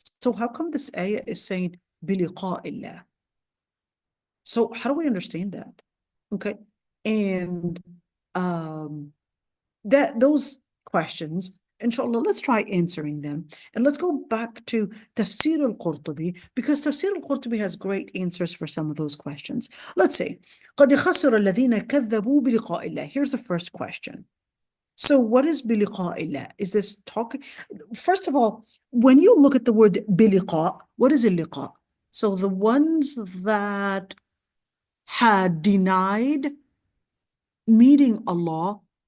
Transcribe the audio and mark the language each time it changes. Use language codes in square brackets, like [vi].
[en] So how come this ayah is saying [ar] بِلِقَاءِ اللَّهِ? [en] So how do we understand that? Okay. And those questions, inshallah, let's try answering them. And let's go back to Tafseer al-Qurtubi, because Tafseer al-Qurtubi has great answers for some of those questions. Let's say, [ar] قَدْ خَسِرَ الَّذِينَ كَذَّبُوا بِلِقَاءِ اللَّهِ. [en] Here's the first question. So what is [ar] بِلِقَاءِ اللَّهِ? [en] Is this talking? First of all, when you look at the word بِلِقَاء, what is اللقاء? So the ones that had denied meeting Allah,